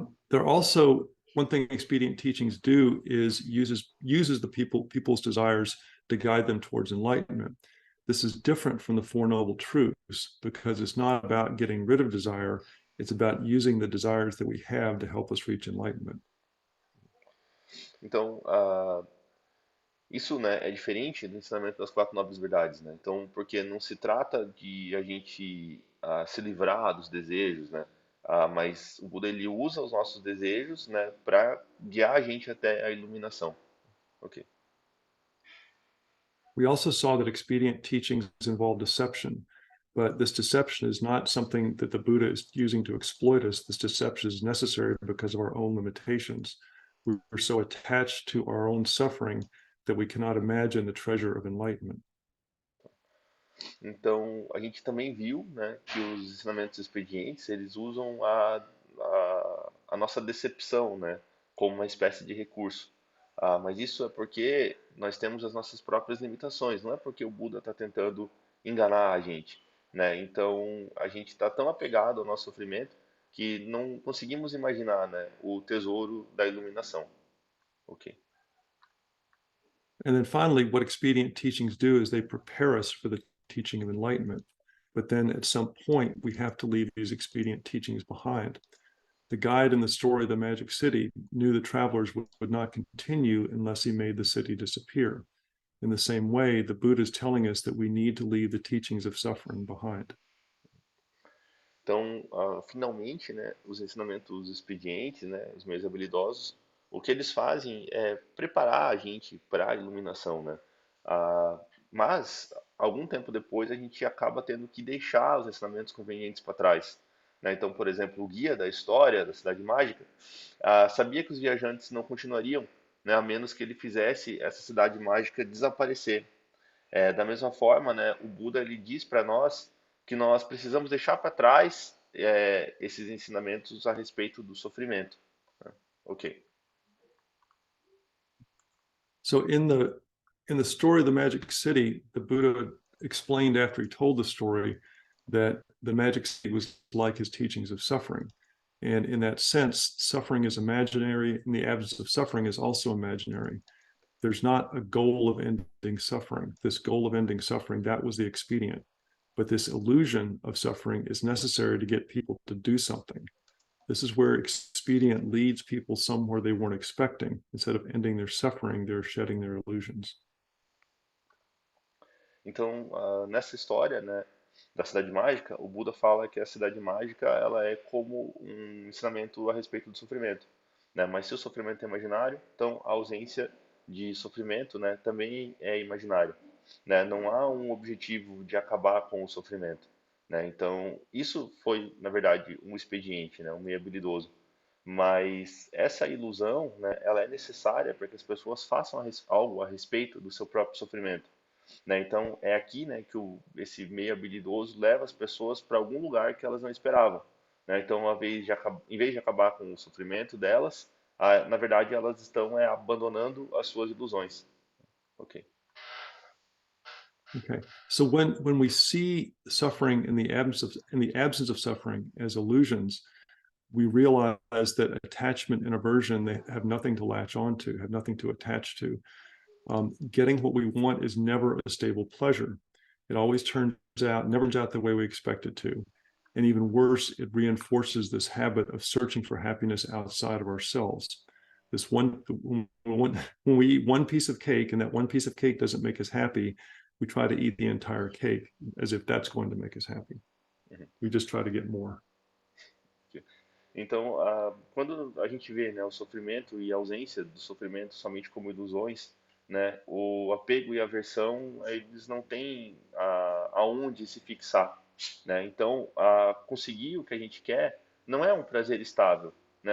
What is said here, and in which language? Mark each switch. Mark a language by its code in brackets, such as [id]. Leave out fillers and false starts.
[en] There are also, one thing expedient teachings do is uses the people's desires to guide them towards enlightenment. This is different from the Four Noble Truths because it's not about getting rid of desire, it's about using the desires that we have to help us reach enlightenment. [pt] Então, isso, né, é diferente do ensinamento das quatro nobres verdades, né? Então, porque não se trata de a gente se livrar dos desejos, né? Mas o Buda ele usa os nossos desejos, né, para guiar a gente até a iluminação. Ok. [en] We also saw that expedient teachings involve deception, but this deception is not something that the Buddha is using to exploit us. This deception is necessary because of our own limitations. We're so attached to our own suffering that we cannot imagine the treasure of enlightenment. [pt] Então, a gente também viu, né, que os ensinamentos expedientes, eles usam a nossa decepção, né, como uma espécie de recurso. Mas isso é porque nós temos as nossas próprias limitações, não é porque o Buda está tentando enganar a gente, né? Então, a gente está tão apegado ao nosso sofrimento que não conseguimos imaginar, né, o tesouro da iluminação. Ok. [en] And then finally, what expedient teachings do is they prepare us for the teaching of enlightenment. But then at some point, we have to leave these expedient teachings behind. The guide in the story of the Magic City knew the travelers would not continue unless he made the city disappear. In the same way, the Buddha is telling us that we need to leave the teachings of suffering behind. [pt] Então, finalmente, né, os ensinamentos expedientes, né, os meios habilidosos, o que eles fazem é preparar a gente para a iluminação, né? Ah, mas, algum tempo depois, a gente acaba tendo que deixar os ensinamentos convenientes para trás, né? Então, por exemplo, o guia da história da Cidade Mágica sabia que os viajantes não continuariam, né, a menos que ele fizesse essa cidade mágica desaparecer. Da mesma forma, né, o Buda ele diz para nós que nós precisamos deixar para trás esses ensinamentos a respeito do sofrimento. Né? Ok. [en] So in the story of the Magic City, the Buddha explained after he told the story that the Magic City was like his teachings of suffering. And in that sense, suffering is imaginary, and the absence of suffering is also imaginary. There's not a goal of ending suffering. This goal of ending suffering, that was the expedient. But this illusion of suffering is necessary to get people to do something. This is where expedient leads people somewhere they weren't expecting. Instead of ending their suffering, they're shedding their illusions. [pt] Então, nessa história, né, da Cidade Mágica, o Buda fala que a Cidade Mágica ela é como um ensinamento a respeito do sofrimento, né? Mas se o sofrimento é imaginário, então a ausência de sofrimento, né, também é imaginário, né? Não há um objetivo de acabar com o sofrimento, né? Então, isso foi, na verdade, um expediente, né, um meio habilidoso. Mas essa ilusão, né, ela é necessária para que as pessoas façam algo a respeito do seu próprio sofrimento, né? Então é aqui, né, que esse meio habilidoso leva as pessoas para algum lugar que elas não esperavam, né? Então, em vez de acabar com o sofrimento delas, na verdade elas estão abandonando as suas ilusões. Ok. Okay. [en] So when we see suffering in the absence of suffering as illusions, we realize that attachment and aversion, they have nothing to latch on to, have nothing to attach to. Getting what we want is never a stable pleasure. It always never turns out the way we expect it to. And even worse, it reinforces this habit of searching for happiness outside of ourselves. This when we eat one piece of cake and that one piece of cake doesn't make us happy, we try to eat the entire cake as if that's going to make us happy. Uhum. We just try to get more. [pt] Então, quando a gente vê, né, o sofrimento e a ausência do sofrimento somente como ilusões, né, o apego e a aversão, eles não têm aonde se fixar, né? Então, conseguir o que a gente quer não é um prazer estável, né?